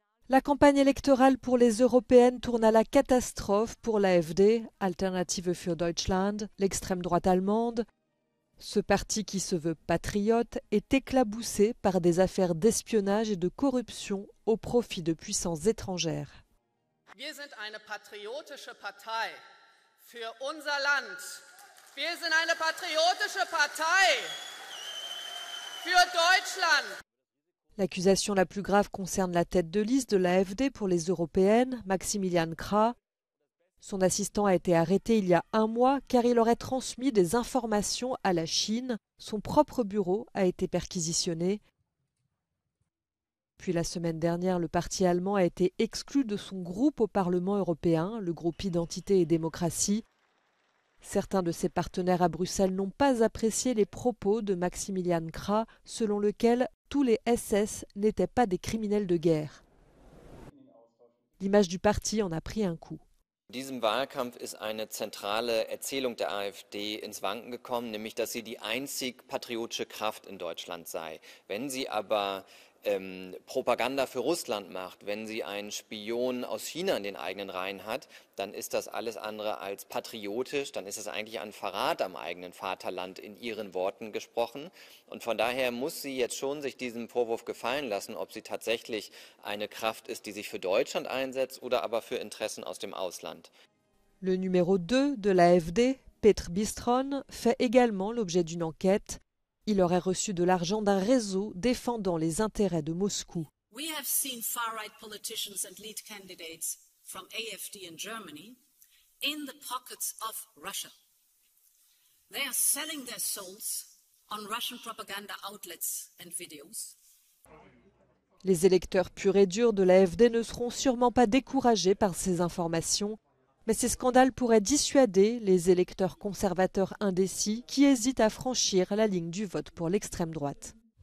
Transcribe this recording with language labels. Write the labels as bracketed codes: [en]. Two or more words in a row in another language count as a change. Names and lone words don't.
[fr] La campagne électorale pour les européennes tourne à la catastrophe pour l'AfD, Alternative für Deutschland, l'extrême droite allemande. Ce parti qui se veut patriote est éclaboussé par des affaires d'espionnage et de corruption au profit de puissances étrangères. [de] Wir sind eine patriotische Partei für unser Land. Wir sind eine patriotische Partei für Deutschland. [fr] L'accusation la plus grave concerne la tête de liste de l'AfD pour les européennes, Maximilian Krah. Son assistant a été arrêté il y a un mois car il aurait transmis des informations à la Chine. Son propre bureau a été perquisitionné. Puis la semaine dernière, le parti allemand a été exclu de son groupe au Parlement européen, le groupe Identité et démocratie. Certains de ses partenaires à Bruxelles n'ont pas apprécié les propos de Maximilian Krah, selon lequel tous les SS n'étaient pas des criminels de guerre. L'image du parti en a pris un coup. [de] In diesem Wahlkampf ist eine zentrale Erzählung der AfD ins Wanken gekommen, nämlich dass sie die einzig patriotische Kraft in Deutschland sei. Wenn sie aber Propaganda für Russland macht, wenn sie einen Spion aus China in den eigenen Reihen hat, dann ist das alles andere als patriotisch, dann ist es eigentlich ein Verrat am eigenen Vaterland in ihren Worten gesprochen. Und von daher muss sie jetzt schon sich diesem Vorwurf gefallen lassen, ob sie tatsächlich eine Kraft ist, die sich für Deutschland einsetzt oder aber für Interessen aus dem Ausland. [fr] Le numéro 2 de l'AfD, Petr Bistron, fait également l'objet d'une enquête. Il aurait reçu de l'argent d'un réseau défendant les intérêts de Moscou. [en] We have seen far-right politicians and lead candidates from AfD in Germany in the pockets of Russia. They are selling their souls on Russian propaganda outlets and videos. [fr] Les électeurs purs et durs de l'AfD ne seront sûrement pas découragés par ces informations. Mais ces scandales pourraient dissuader les électeurs conservateurs indécis qui hésitent à franchir la ligne du vote pour l'extrême droite.